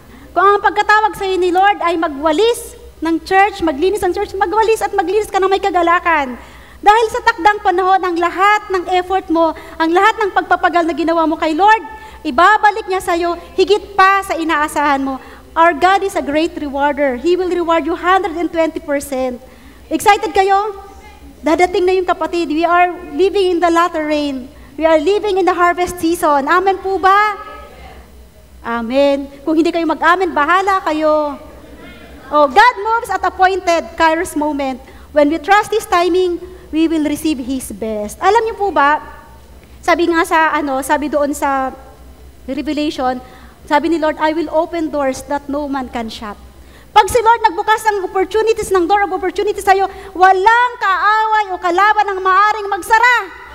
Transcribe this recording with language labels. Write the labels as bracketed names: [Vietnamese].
[Filipino] Kung ang pagkatawag sa ni Lord ay magwalis ng church, maglinis ng church, magwalis at maglinis ka ng may kagalakan. Dahil sa takdang panahon, ang lahat ng effort mo, ang lahat ng pagpapagal na ginawa mo kay Lord, ibabalik niya sa iyo higit pa sa inaasahan mo. [English] Our God is a great rewarder. He will reward you 120%. [Filipino] Excited kayo? Dadating na yung kapatid. [English] We are living in the latter rain. We are living in the harvest season. [Filipino] Amen po ba? Amen. Kung hindi kayo mag-amen, bahala kayo. [English] Oh, God moves at appointed Kairos moment. When we trust His timing, we will receive His best. [Filipino] Alam niyo po ba, sabi nga sabi doon sa Revelation, sabi ni Lord, [English] I will open doors that no man can shut. [Filipino] Pag si Lord nagbukas ng opportunities, ng door of opportunities sa'yo, walang kaaway o kalaban ang maaring magsara.